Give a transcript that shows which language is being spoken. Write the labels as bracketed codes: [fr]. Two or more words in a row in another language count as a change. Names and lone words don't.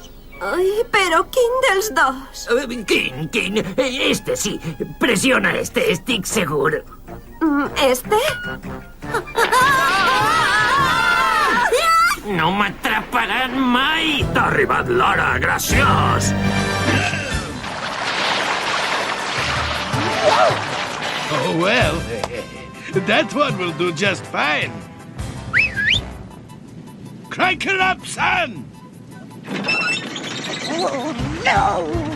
[ca] Ai, però quin dels dos? Quin? Este sí. Pressiona este, estic segur. Este? No m'atraparan mai! T'ha arribat l'hora, graciós! [en] Oh, well, that one will do just fine. Crank her up, son! Oh, no!